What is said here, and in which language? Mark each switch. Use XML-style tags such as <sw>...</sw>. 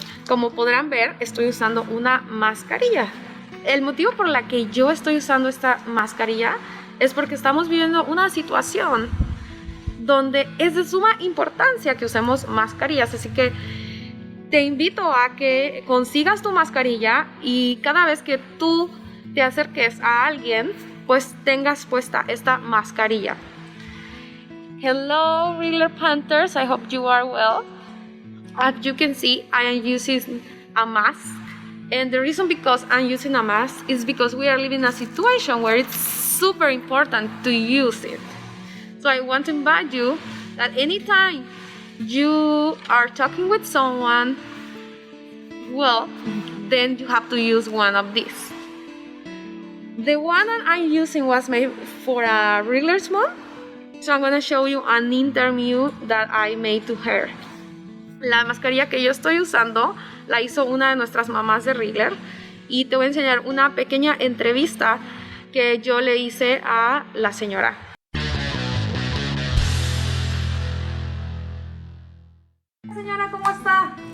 <es>Como podrán ver, estoy usando una mascarilla. El motivo por la que yo estoy usando esta mascarilla es porque estamos viviendo una situación donde es de suma importancia que usemos mascarillas, así que te invito a que consigas tu mascarilla y cada vez que tú te acerques a alguien, pues tengas puesta esta mascarilla.</es> <en>Hello, Wriggler Panthers, I hope you are well. As you can see, I am using a mask. And the reason because I'm using a mask is because we are living in a situation where it's super important to use it. So I want to invite you that anytime you are talking with someone, well, then you have to use one of these. The one that I'm using was made for a Wriggler's mom. So I'm going to show you an interview that I made to her.</en> <es>La mascarilla que yo estoy usando la hizo una de nuestras mamás de Wriggler y te voy a enseñar una pequeña entrevista que yo le hice a la señora. Señora, ¿cómo está?</es>